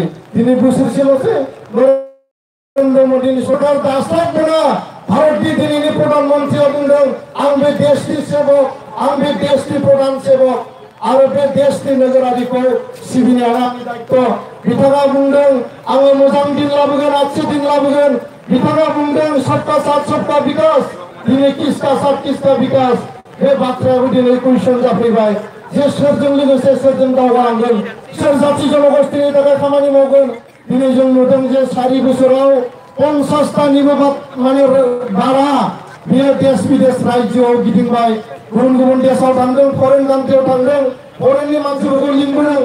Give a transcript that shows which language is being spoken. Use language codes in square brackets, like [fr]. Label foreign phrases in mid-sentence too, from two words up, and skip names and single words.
[brx] दिनै बोसोरसेल'सै नरेन्द्र मदिनि सरकार दास्लाब मोना। भारतनि दिनैनि प्रधानमन्त्रीया बुंदों आं बे देशनि सेबक, आं बे देशनि प्रधान सेबक आरो बे देशनि नोगोरारिखौ सिबिनाया आंनि दायित्व। बिथाङा बुंदों आङो मोजां दिन लाबोगोन, आथि दिन लाबोगोन। बिथाङा बुंदों [hi] सबका साथ सबका विकास, [brx] दिनै [hi] किसका साथ किसका विकास [brx] बे बाथ्रायाबो दिनै कुइसन जाफैबाय जे सोरजों लोगोसे सोरजों दावगालांगोन, सोर जाथि जनगोष्ठीनि थाखाय खामानि मावगोन। दिनै जों नुदों जे 4 बोसोराव 50टानिबो माने बारा बियो देश विदेश रायजोआव गिदिंबाय, गुबुन गुबुन देशाव थांदों, [en] foreign country [brx] थांदों, फरेननि मानसिफोरखौ लिंबोदों।